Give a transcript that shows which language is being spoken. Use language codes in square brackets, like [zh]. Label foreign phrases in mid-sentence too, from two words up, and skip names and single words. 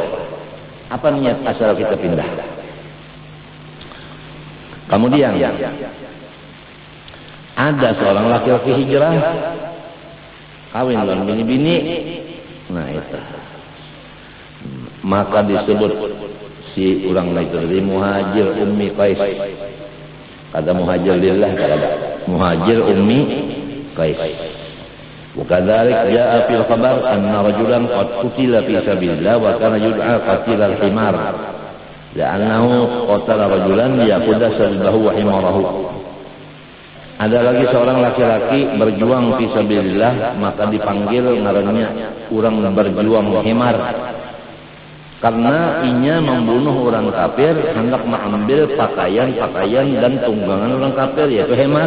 [bjn] Apa niat asal kita pindah? Kemudian ada seorang laki-laki hijrah, kawin dengan bini-bini, nah itu, maka disebut si orang itu dari [ar] مهاجر أم قيس. [bjn] Ada [ar] مهاجر لله, [bjn] ada [ar] مهاجر أم قيس. وكذلك جاء في الخبر أن رجلا قد قتل في سبيل الله وكان يدعى قتيل الحمار لأنه قتل رجلا ليأخذ سلبه وحماره. [bjn] Ada lagi seorang laki-laki berjuang [ar] في سبيل الله, [bjn] maka dipanggil ngarannya orang berjuang himar, karena inya membunuh orang kafir, hendak mengambil pakaian dan tunggangan orang kafir, yaitu himar.